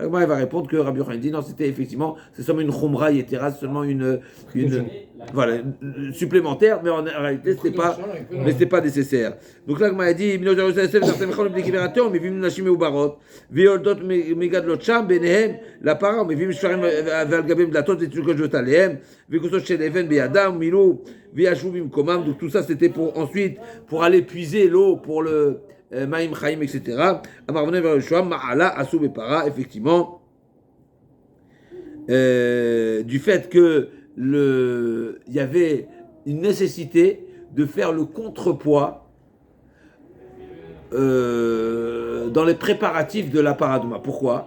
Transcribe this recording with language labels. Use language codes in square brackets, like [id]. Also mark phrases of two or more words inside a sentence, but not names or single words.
[fr] L'Agma va répondre que Rabbi Yochanan dit non, c'était effectivement, c'est seulement une [he] חומרא יתירה, [fr] seulement une voilà, supplémentaire, mais en réalité c'était pas nécessaire. Donc l'Agma a dit la para, [he] מביאים שפרים ועל גביהם דלתות ותינוקות שבות עליהם, וכוסות של אבן בידם, מילאו וישבו במקומם. [fr] Donc tout ça c'était pour ensuite pour aller puiser l'eau pour le [he] מים חיים, [fr] etc. [he] אמר רבינו בר יהושע, מעלה עשו בפרה, [fr] effectivement, du fait que il y avait une nécessité de faire le contrepoids dans les préparatifs de la paradouma. Pourquoi ?